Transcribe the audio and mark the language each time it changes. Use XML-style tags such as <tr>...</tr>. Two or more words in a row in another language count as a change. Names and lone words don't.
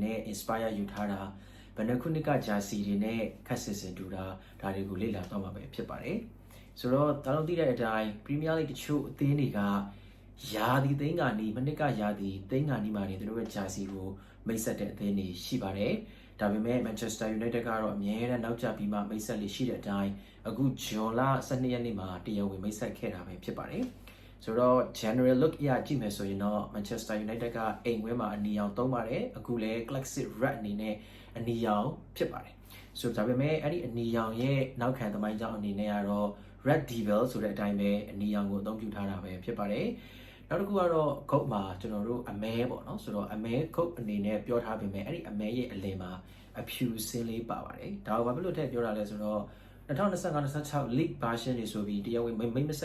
<my>နဲ့ inspire ယူထားတာဘယ်နှခုနှစ်ကဂျာစီတွေနဲ့ခက်ဆစ်စင်တူတာဒါတွေကိုလေ့လာတော့မှာပဲဖြစ်ပါတယ်ဆိုတော့တလုံးသိတဲ့အတိုင်း Premier League တချို့အသင်းတွေကယာဒီသိန်းကနီးမနစ်ကယာဒီသိန်းကနီးမှနေသူတို့ရဲ့ဂျာစီကိုမိတ်ဆက်တဲ့အသင်းတွေရှိပါတယ်ဒါပေမဲ့ Manchester United ကတော့အမြဲတမ်းနောက်ကျပြီးမှမိတ် ဆက်လေးရှိတဲ့အတိုင်းအခုဂျွန်လ12ရက်နေ့မှာတရားဝင်မိတ်ဆက်ခဲ့တာပဲဖြစ်ပါတယ်ဆိုတော့</my> <en>general look</en> <my>အရကြည့်မယ်ဆိုရင်တော့ Manchester United ကအိမ်ဝင်းမှာအနီရောင်သုံးပါတယ်အခုလည်း</my> <en>classic red</en> <my>အနေနဲ့အနီရောင်ဖြစ်ပါတယ်ဆိုတော့ဒါပေမဲ့အဲ့ဒီအနီရောင်ရဲ့ နောက်ခံသမိုင်းကြောင်းအနေနဲ့ကတော့</my> <en>red devil</en> <my>ဆိုတဲ့အတိုင်းပဲအနီရောင်ကိုအသုံးပြုထားတာပဲဖြစ်ပါတယ်နောက်တစ်ခုကတော့ဂုတ်မှာကျွန်တော်တို့အမဲပေါ့နော်ဆိုတော့အမဲဂုတ်အနေနဲ့ပြောထားပေ မဲ့အဲ့ဒီအမဲရဲ့အလယ်မှာအဖြူစင်းလေးပါပါတယ်ဒါကဘာဖြစ်လို့ထည့်ပြောတာလဲဆိုတော့2025-26</my> <en>League version</en> <my>တွေဆိုပြီးတရားဝင်မိတ်မ</my>